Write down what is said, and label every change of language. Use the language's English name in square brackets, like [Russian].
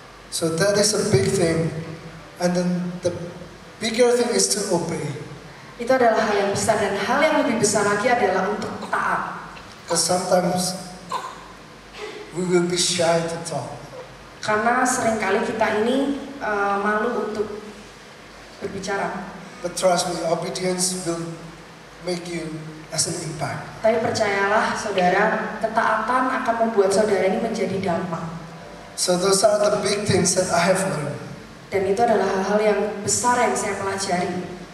[English] So that is a big thing. And then the bigger thing is to obey. [Indonesian] Itu adalah hal yang besar, dan hal yang lebih besar lagi adalah untuk taat. [English] Because sometimes we will be shy to talk. [Indonesian] Karena seringkali kita ini malu untuk berbicara. [English] But trust me, obedience will make you as an impact. [Indonesian] Tapi percayalah saudara, ketaatan akan membuat saudara ini menjadi dampak. [English] So those are the big things that I have learned. [Indonesian] Dan itu adalah hal-hal yang besar yang saya pelajari.